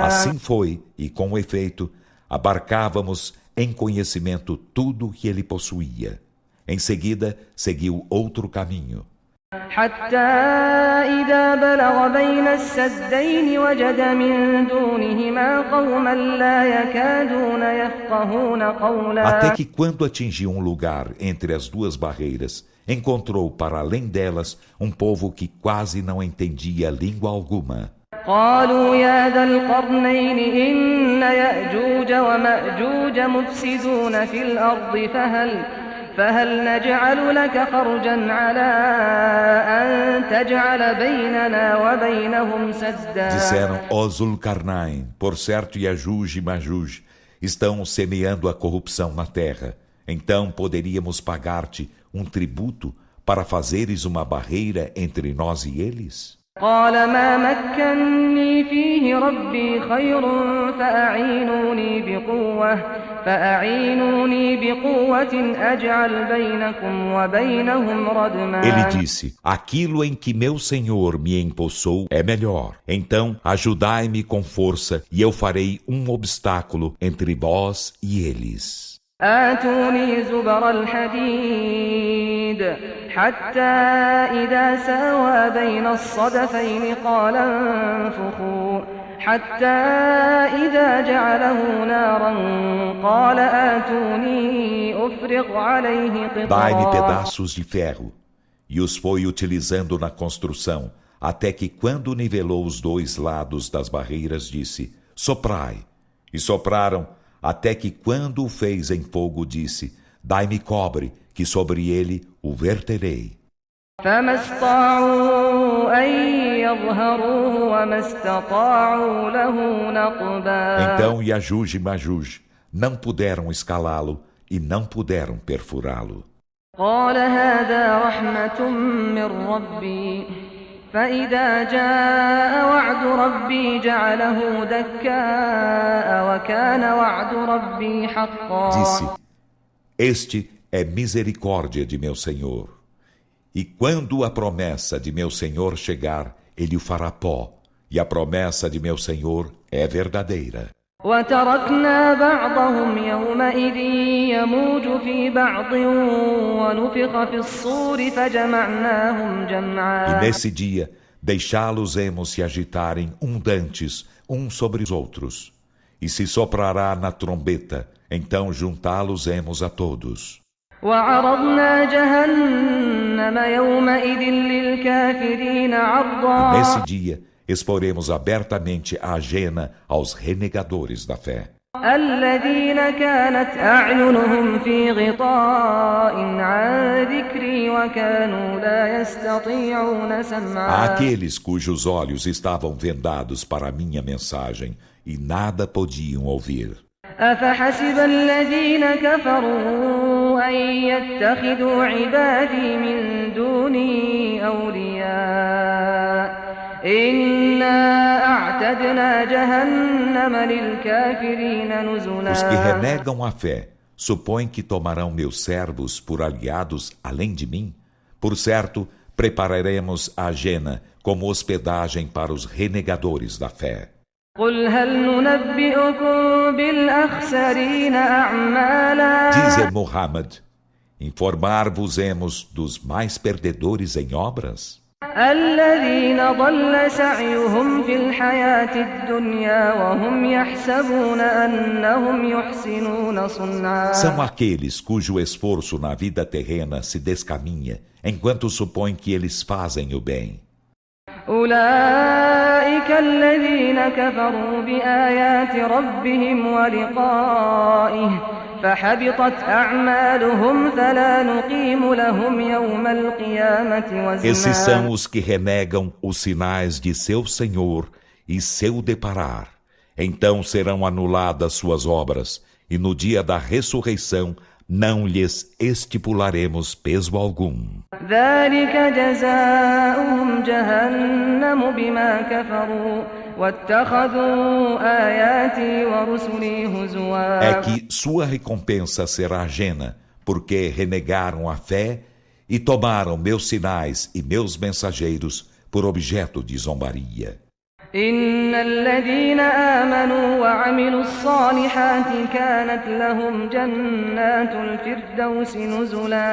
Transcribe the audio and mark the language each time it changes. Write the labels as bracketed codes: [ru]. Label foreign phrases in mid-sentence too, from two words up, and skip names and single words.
[pt] Assim foi, e com efeito, abarcávamos em conhecimento tudo o que ele possuía. Em seguida, seguiu outro caminho. [ar] حتى إذا بلغ بين السدين وجد من دونهما قوما لا يكادون يفقهون قولا. [pt] Até que, quando atingiu um lugar entre as duas barreiras, encontrou para além delas um povo que quase não entendia língua alguma. [ar] قالوا يا ذا القرنين إن يأجوج ومأجوج مفسدون في الأرض فهل نجعل لك خرجا على أن تجعل بيننا وبينهم سدا. [pt] Disseram, ó Zulkarnain, por certo Yajuj e Majuj estão semeando a corrupção na terra. Então poderíamos pagar-te um tributo para fazeres uma barreira entre nós e eles? [ar] قال ما مكني فيه ربي خير فأعينوني بقوة أجعل بينكم وبينهم ردما. [pt] Ele disse, aquilo em que meu Senhor me empossou é melhor. Então ajudai-me com força e eu farei um obstáculo entre vós e eles. [ar] آتوني زبر الحديد حتى إذا ساوى بين الصدفين قال انفخوا حتى إذا جعله نارا قال آتوني أفرغ عليه [pt] Dai-me [ar] قطرا. [pt] pedaços de ferro. E os foi utilizando na construção, até que quando nivelou os dois lados das barreiras, disse, soprai. E sopraram, até que quando o fez em fogo, disse, dai-me cobre, que sobre ele o verterei. [ar] فما استطاعوا أن يظهروه وما استطاعوا له نقبا. [pt] Então Yajuj e Majuj não puderam escalá-lo e não puderam perfurá-lo. [ar] قال هذا رحمة من ربي فإذا جاء وعد ربي جعله دكاء وكان وعد ربي حقا. [pt] Disse, este é misericórdia de meu Senhor. E quando a promessa de meu Senhor chegar, ele o fará pó. E a promessa de meu Senhor é verdadeira. [ar] وتركنا بعضهم يومئذ يموج في بعض ونفخ في الصور فجمعناهم [pt] E [ar] جمعا. [pt] nesse dia, deixá-los-emos se agitarem dantes uns sobre os outros. E se soprará na trombeta, então juntá-los-emos a todos. [ar] وعرضنا جهنم يومئذ للكافرين عرضا. [pt] Nesse dia, exporemos abertamente a Jena aos renegadores da fé. [ar] الذين كانت أعينهم في غطاء عن ذكري وكانوا لا يستطيعون سمعا. [pt] Aqueles cujos olhos estavam vendados para a minha mensagem e nada podiam ouvir. [ar] أفحسب الذين كفروا أن يتخذوا عبادي من دوني أولياء إنا أعتدنا جهنم للكافرين [pt] Os que [ar] نزلا. [pt] renegam a fé supõem que tomarão meus servos por aliados além de mim? Por certo, prepararemos a Jena como hospedagem para os renegadores da fé. [ar] قل هل ننبئكم بالأخسرين أعمالا [pt] Dize Muhammad, informar-vos-emos dos mais perdedores em obras? [ar] الذين ضل سعيهم في الحياة الدنيا وهم يحسبون أنهم يحسنون صنعا. [pt] São aqueles cujo esforço na vida terrena se descaminha, enquanto supõem que eles fazem o bem. [ar] أولئك الذين كفروا بآيات ربهم ولقائه فحبطت أعمالهم فلا نقيم لهم يوم القيامة [pt] Esses [ar] وزنا. [pt] são os que renegam os sinais de seu Senhor e seu deparar. Então serão anuladas suas obras, e no dia da ressurreição não lhes estipularemos peso algum. [ar] ذلك جزاؤهم جهنم بما كفروا واتخذوا آياتي ورسلي هزوا. [pt] É que sua recompensa será ajena, porque renegaram a fé e tomaram meus sinais e meus mensageiros por objeto de zombaria. [ar] إن الذين آمنوا وعملوا الصالحات كانت لهم جنات الفردوس نزلا.